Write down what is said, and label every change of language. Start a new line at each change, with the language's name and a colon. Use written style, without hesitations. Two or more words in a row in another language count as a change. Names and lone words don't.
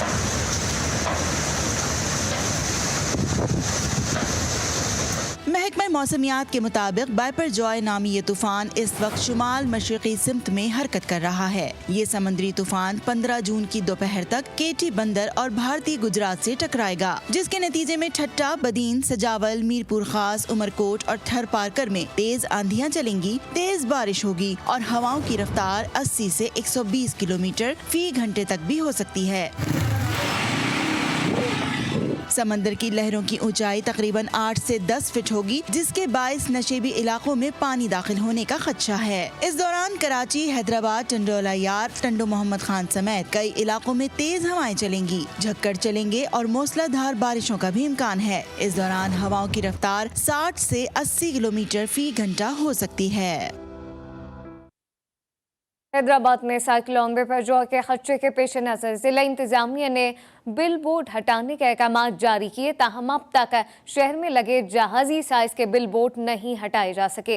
Urdu: محکمہ موسمیات کے مطابق بائپر جوائے نامی یہ طوفان اس وقت شمال مشرقی سمت میں حرکت کر رہا ہے. یہ سمندری طوفان 15 جون کی دوپہر تک کیٹی بندر اور بھارتی گجرات سے ٹکرائے گا، جس کے نتیجے میں ٹھٹھہ, بدین، سجاول، میرپور خاص، عمرکوٹ اور تھر پارکر میں تیز آندھیاں چلیں گی، تیز بارش ہوگی اور ہواؤں کی رفتار 80 سے 120 کلومیٹر فی گھنٹے تک بھی ہو سکتی ہے. سمندر کی لہروں کی اونچائی تقریباً 8 سے 10 فٹ ہوگی، جس کے باعث نشیبی علاقوں میں پانی داخل ہونے کا خدشہ ہے. اس دوران کراچی، حیدرآباد، ٹنڈولا یار، ٹنڈو محمد خان سمیت کئی علاقوں میں تیز ہوائیں چلیں گی، جھکڑ چلیں گے اور موسلادھار بارشوں کا بھی امکان ہے. اس دوران ہواؤں کی رفتار 60 سے 80 کلومیٹر فی گھنٹہ ہو سکتی ہے. حیدرآباد میں سائیکلون بپرجوائے کے خدشے کے پیش نظر ضلع انتظامیہ نے بل بورڈ ہٹانے کے احکام جاری کیے، تاہم اب تک شہر میں لگے جہازی سائز کے بل بورڈ نہیں ہٹائے جا سکے.